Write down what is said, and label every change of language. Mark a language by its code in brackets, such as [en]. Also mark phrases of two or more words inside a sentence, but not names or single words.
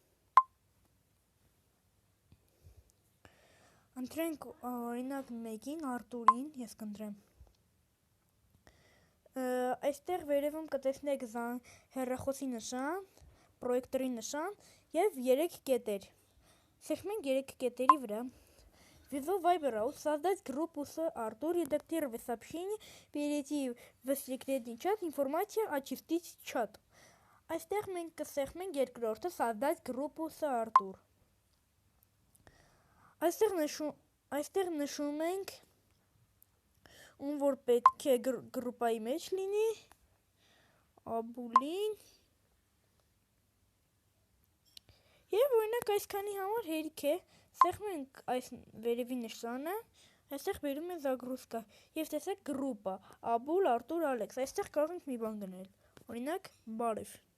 [hy] Ընտրենք օրինակ մեկին, Արտուրին, ես կընտրեմ։ Այստեղ վերևում կտեսնեք հեռախոսի նշան, պրոյեկտորի նշան և 3 կետեր։ Սեղմենք 3 կետերի վրա։ [ru] Ввиду Viber создать группу с Артур, редактировать сообщение, перейти в секретный чат, информация, очистить чат. [hy] Այստեղ մենք կսեղմենք երկրորդը [ru] создать группу с Артур. [hy] Այստեղ նշում ենք ում որ պետք է գրուպայի մեջ լինի, Աբուլին և օրինակ այսքանի համար հերիք է, սեղմենք այս վերևի նշանը, այստեղ բերում է զագրուսկա և տեսեք գրուպը, Աբուլ, Արտուր, Ալեքս, այստեղ կարող ենք մի բան գնել, օրինակ բարև։